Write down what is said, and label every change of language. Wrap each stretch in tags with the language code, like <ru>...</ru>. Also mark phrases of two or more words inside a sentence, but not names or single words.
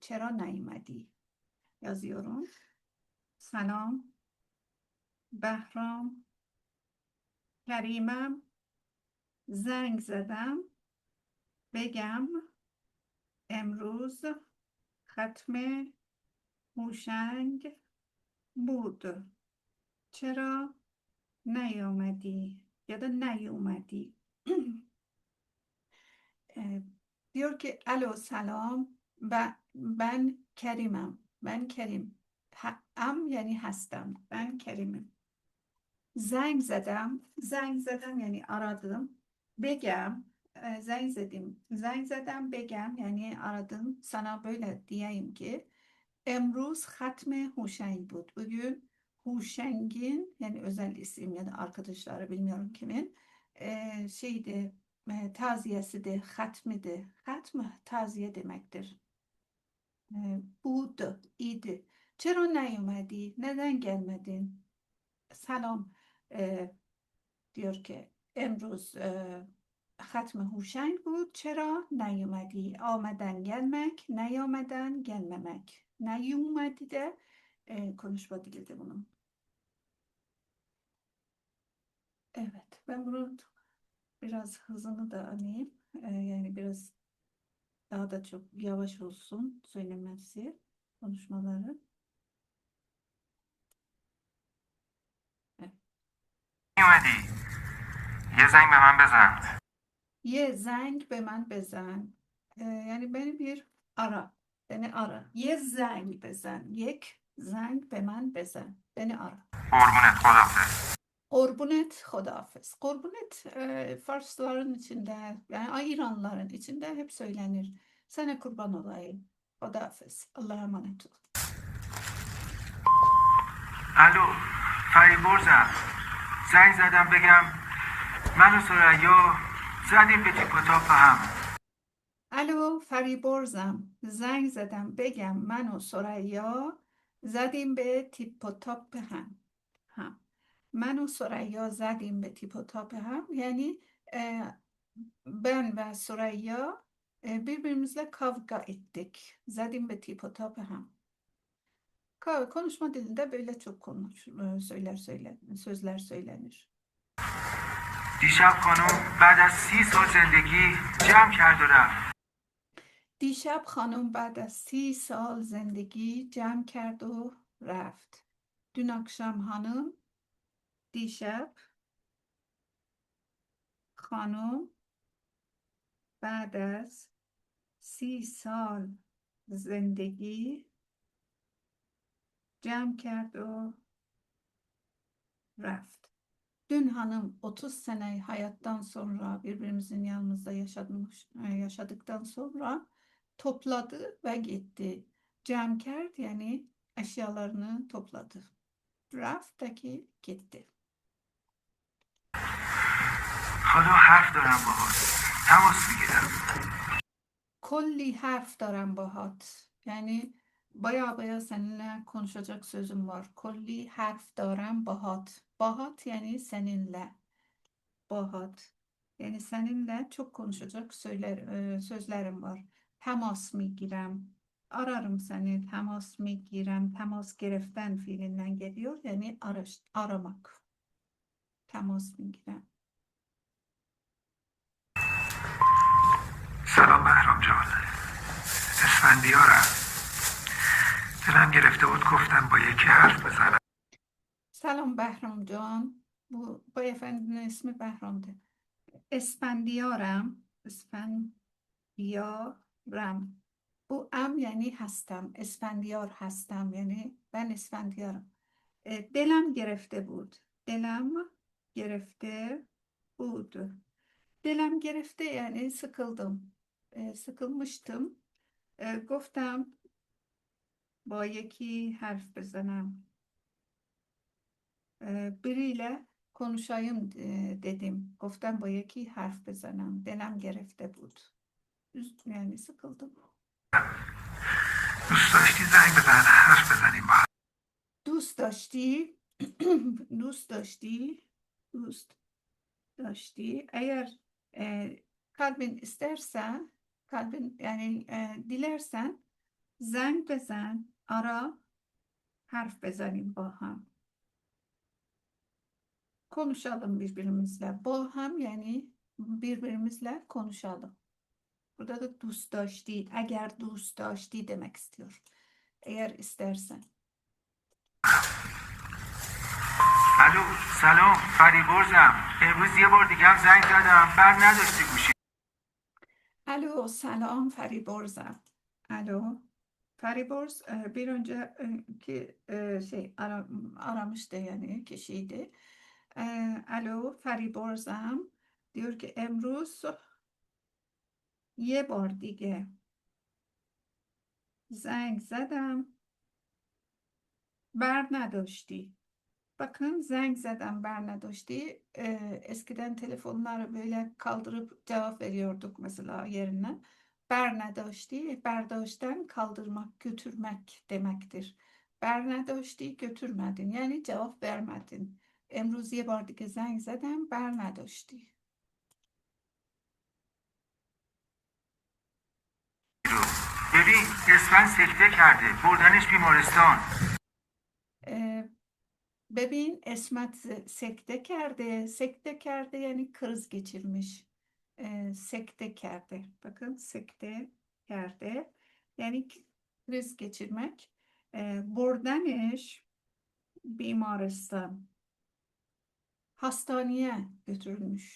<fa>چرا نیومدی؟</fa> <tr>yazıyorum. Selam Behram, Kerimem,</tr> <fa>زنگ زدم بگم امروز ختم هوشنگ بود. چرا نیامدی</fa> <tr>ya da</tr> <fa>نیومدی؟</fa> <tr>diyor ki alo selam ben Kerim'im. Ben Kerim. Am yani hastam. Ben Kerim'im.</tr> <fa>زنگ زدم</fa> <tr>yani aradım.</tr> <fa>بگم زنگ زدم بگم</fa> <tr>yani aradım. Sana böyle diyeyim ki</tr> <fa>امروز ختم هوشنگ بود.</fa> <tr>Bugün Huşeng'in yani özel isim ya da arkadaşları bilmiyorum kimin şeydi taziyesi de hatmi de hatmı taziye demektir. Budu idi.</tr> <fa>چرا نیومدی?</fa> <tr>Neden gelmedin? Selam. E, diyor ki</tr> <fa>امروز ختم هوشنگ بود چرا نیومدی آمدن</fa> <tr>gelmek نیامدن gelmemek نیومدی de konuşma dilde bunun. Evet, ben bunu biraz hızını da alayım. Yani biraz daha da çok yavaş olsun söylemesi konuşmaları. Evet.</tr> <fa>نیومدی. یه زنگ به من بزن. یه زنگ به من بزن.</fa> <tr>Yani beni bir ara. Beni ara.</tr> <fa>یه زنگ بزن. یک زنگ به من بزن.</fa> <tr>Beni ara.</tr> <fa>قربونت خدافظ. قربونت خدافظ.</fa> <tr>Kurbunet Farsların içinde yani İranlıların içinde hep söylenir. Sana kurban olayım. Hodafız. Allah'a emanet ol.</tr> <fa>الو. فریبرزم. زنگ زدم بگم من و ثریا زدیم به تیپ و تاپ هم. الو فریبرزم. زنگ زدم بگم من و سریا زدیم به تیپ و تاپ هم. من و سریا زدیم به تیپ و تاپ هم</fa> <tr>yani ben ve Süreyya birbirimizle kavga ettik.</tr> <fa>زدیم و تیپ تاپ هم.</fa> <tr>Konuşma dilinde böyle çok sözler söylenir.</tr> <fa>دیشب خانم بعد از 30 سال زندگی جمع کرد و رفت. دیشب خانم بعد از 30 سال زندگی جمع کرد و رفت.</fa> <tr>Dün akşam hanım,</tr> <fa>دیشب خانم بعد از 30 سال زندگی جمع کرد و رفت.</fa> <tr>Dün hanım 30 sene hayattan sonra birbirimizin yanımızda yaşadıktan sonra topladı ve gitti. Cemkert yani eşyalarını topladı. Raftaki gitti.</tr> <fa>حالا حرف دارم باهات. تماس میگیرم. کلی حرف دارم باهات.</fa> <tr>Yani baya seninle konuşacak sözüm var.</tr> <fa>کلی حرف دارم باهات. باهات</fa> <tr>yani seninle. Bahat. Yani seninle çok konuşacak sözlerim var.</tr> <fa>تماس میگیرم.</fa> <tr>Ararım seni.</tr> <fa>تماس میگیرم.</fa> <tr>Temas gereften fiilinden geliyor. Yani aramak.</tr> <fa>تماس میگیرم. سلام بهرام جان. اسفندیارم. دلم گرفته بود گفتم با یکی حرف بزنم. سلام بهرام جان. با</fa> <tr>efendinin ismi Behram'dı.</tr> <fa>اسفندیارم.</fa> <tr>Bu am yani هستم.</tr> <fa>اسفندیار هستم</fa> <tr>yani ben اسفندیارım.</tr> <fa>دلم گرفته بود. دلم گرفته بود. دلم گرفته</fa> <tr>yani sıkıldım. Sıkılmıştım.</tr> <fa>گفتم با یکی حرف بزنم.</fa> <tr>Biriyle konuşayım dedim.</tr> <fa>گفتم با یکی حرف بزنم. دلم گرفته بود.</fa> <tr>Yani sıkıldım.</tr> <fa>دوست داشتی زنگ بزن حرف بزنیم با هم. دوست داشتی دوست داشتی دوست داشتی</fa> <tr>eğer kalbin isterse kalbin yani dilersen</tr> <fa>زنگ بزن</fa> <tr>ara</tr> <fa>حرف بزنیم باهم</fa> <tr>konuşalım birbirimizle baham yani birbirimizle konuşalım. Burada da</tr> <fa>دوست داشتی</fa> <tr>eğer</tr> <fa>دوست داشتی</fa> <tr>demek istiyor. Eğer istersen.</tr> <fa>الو سلام فریبرزم. امروز یه بار دیگه هم زنگ زدم بر نداشتی گوشی.</fa> <tr>Alo, selam Fariborz'um. Alo, Fariborz bir önceki aramıştı yani kişiydi. Alo, Fariborz'um diyor ki</tr> <fa>امروز یه بار دیگه زنگ زدم بر نداشتی. Bakın زنگ زدم بر نداشتی.</fa> <tr>Eskiden telefonları böyle kaldırıp cevap veriyorduk mesela yerine.</tr> <fa>بر نداشتی,</fa> <tr>berdاشten kaldırmak, götürmek demektir.</tr> <fa>بر نداشتی</fa> <tr>götürmedin yani cevap vermedin.</tr> <fa>امروز یه بار دیگه زنگ زدم بر نداشتی. رو ببین اسفند سکته کرده بردنش بیمارستان. ببین اسفند سکته کرده. سکته کرده</fa> <tr>yani kriz geçirmiş.</tr> <fa>سکته کرده.</fa> <tr>Bakın</tr> <fa>سکته کرده.</fa> <tr>Yani kriz geçirmek.</tr> <fa>بردنش بیمارستان.</fa> <tr>Hastaneye götürülmüş.</tr>